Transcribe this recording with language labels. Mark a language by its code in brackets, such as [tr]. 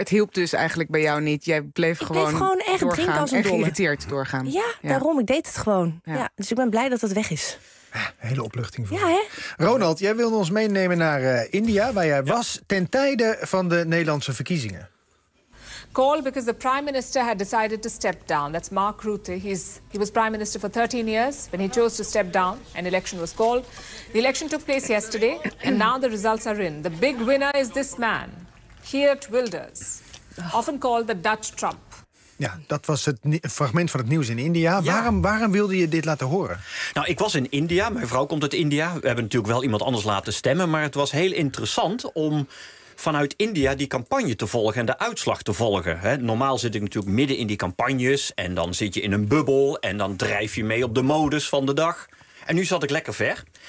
[nl] Maar het hielp dus eigenlijk bij jou niet. Jij bleef, gewoon echt doorgaan, drinken als een dolle. En geïrriteerd doorgaan. Ja, daarom, ik deed het gewoon. Ja. Ja, dus ik ben blij dat het weg is. Een hele opluchting voor. Ja, hè? Ronald, jij wilde ons meenemen naar India, waar jij was ten tijde van de Nederlandse verkiezingen. [en] Call because the prime minister had decided to step down. That's Mark Rutte. He was prime minister for 13 years. When he chose to step down, an election was called. The election took place yesterday, and now the results are in. The big winner is this man, Geert Wilders, often called the Dutch Trump. [nl] Ja, dat was het fragment van het nieuws in India. Ja. Waarom wilde je dit laten horen? Nou, ik was in India. Mijn vrouw komt uit India. We hebben natuurlijk wel iemand anders laten stemmen. Maar het was heel interessant om vanuit India die campagne te volgen en de uitslag te volgen. He, normaal zit ik natuurlijk midden in die campagnes en dan zit je in een bubbel en dan drijf je mee op de modus van de dag. En nu zat ik lekker ver.